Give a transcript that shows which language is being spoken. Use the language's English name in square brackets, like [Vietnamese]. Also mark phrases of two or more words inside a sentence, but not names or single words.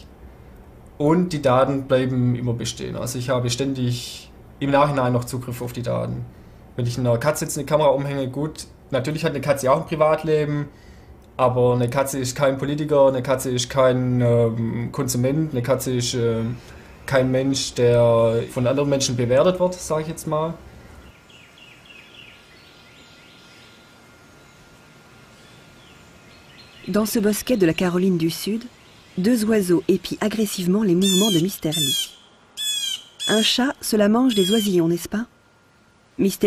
[German] Und die Daten bleiben immer bestehen. Also ich habe ständig im Nachhinein noch Zugriff auf die Daten. Wenn ich einer Katze jetzt eine Kamera umhänge, gut, natürlich hat eine Katze auch ein Privatleben, aber eine Katze ist kein Politiker, eine Katze ist kein Konsument, eine Katze ist kein Mensch, der von anderen Menschen bewertet wird, sage ich jetzt mal. [French] Dans ce bosquet de la Caroline du Sud, 2 oiseaux épient agressivement les mouvements de Mr. Lee. Un chat se la mange des oisillons, n'est-ce pas? Mr.